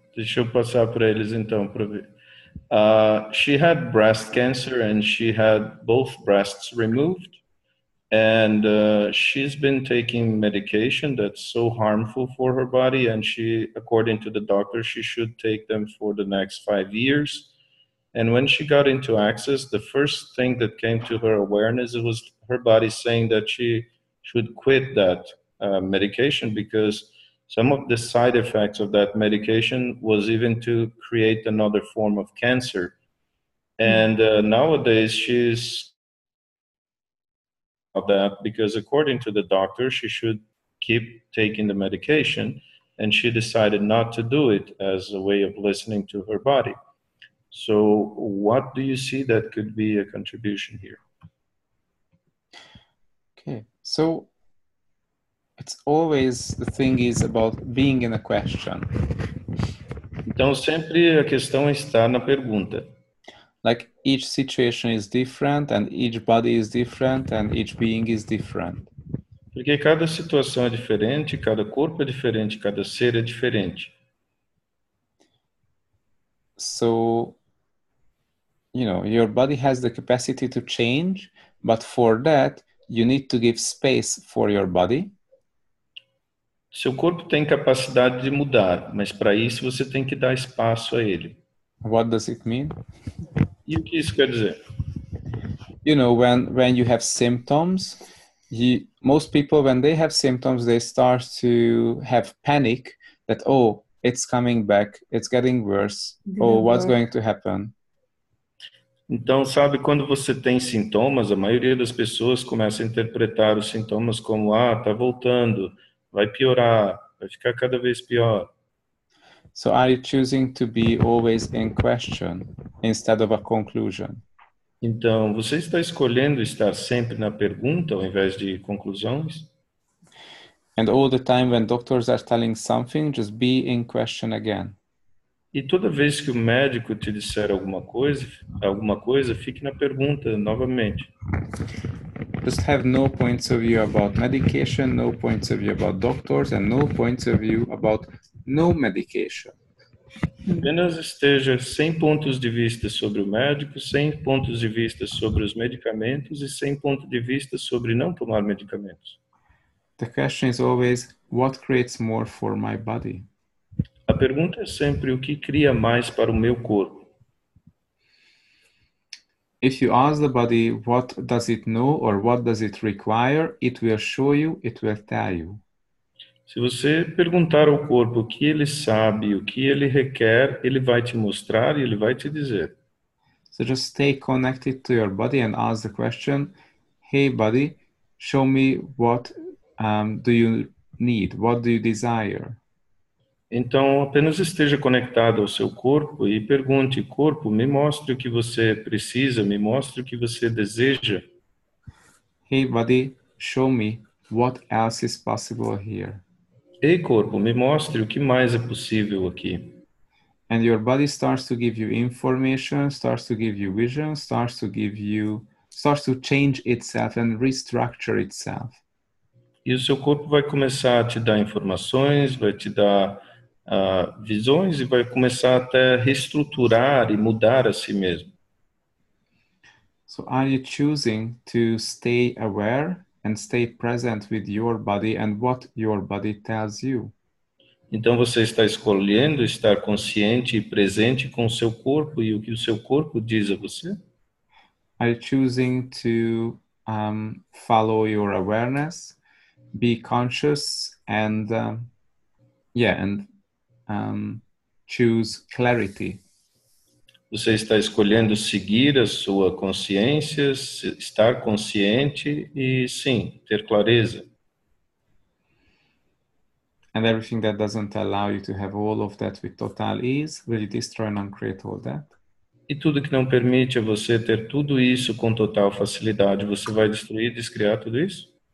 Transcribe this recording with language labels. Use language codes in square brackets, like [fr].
[pt] Deixa eu passar para eles então para ver. [en] She had breast cancer and she had both breasts removed, and she's been taking medication that's so harmful for her body, and she, according to the doctor, she should take them for the next 5 years. And when she got into Access, the first thing that came to her awareness was her body saying that she should quit that medication because some of the side effects of that medication was even to create another form of cancer. And nowadays she's that because according to the doctor, she should keep taking the medication, and she decided not to do it as a way of listening to her body. So what do you see that could be a contribution here? Okay, so it's always, the thing is about being in a question. [pt] Então sempre a questão está na pergunta. [en] Like each situation is different and each body is different and each being is different. [pt] Porque cada situação é diferente, cada corpo é diferente, cada ser é diferente. [en] So, you know, your body has the capacity to change, but for that, you need to give space for your body. [pt] Seu corpo tem capacidade de mudar, mas para isso você tem que dar espaço a ele. [en] What does it mean? [pt] E o que isso quer dizer? [en] you know, when you have symptoms, most people, when they have symptoms, they start to have panic that, oh, it's coming back, it's getting worse, oh, what's going to happen? [pt] Então, sabe, quando você tem sintomas, a maioria das pessoas começa a interpretar os sintomas como, tá voltando, vai piorar, vai ficar cada vez pior. [en] So are you choosing to be always in question instead of a conclusion? [pt] Então, você está escolhendo estar sempre na pergunta ao invés de conclusões? [en] And all the time when doctors are telling something, just be in question again. [pt] E toda vez que o médico te disser alguma coisa, fique na pergunta novamente. [en] Just have no points of view about medication, no points of view about doctors, and no points of view about no medication. [pt] Apenas esteja sem pontos de vista sobre o médico, sem pontos de vista sobre os medicamentos e sem ponto de vista sobre não tomar medicamentos. [en] The question is always, what creates more for my body? [pt] A pergunta é sempre o que cria mais para o meu corpo. [en] If you ask the body what does it know or what does it require, it will show you, it will tell you. [pt] Se você perguntar ao corpo o que ele sabe, o que ele requer, ele vai te mostrar e ele vai te dizer. [en] So just stay connected to your body and ask the question, hey body, show me what do you need, what do you desire? [pt] Então, apenas esteja conectado ao seu corpo e pergunte, corpo, me mostre o que você precisa, me mostre o que você deseja. [en] Hey body, show me what else is possible here. [pt] Ei, corpo, me mostre o que mais é possível aqui. [en] And your body starts to give you information, starts to give you vision, starts to change itself and restructure itself. [pt] E o seu corpo vai começar a te dar informações, vai te dar visões e vai começar até a reestruturar e mudar a si mesmo. [en] So are you choosing to stay aware and stay present with your body and what your body tells you? [pt] Então você está escolhendo estar consciente e presente com o seu corpo e o que o seu corpo diz a você? [en] Are you choosing to follow your awareness, be conscious, and choose clarity? [pt] Você está escolhendo seguir a sua consciência, estar consciente e, sim, ter clareza. [en] And everything that doesn't allow you to have all of that with total ease, will you destroy and uncreate all that? [pt] E tudo que não permite a você ter tudo isso com total facilidade, você vai destruir e descriar tudo isso?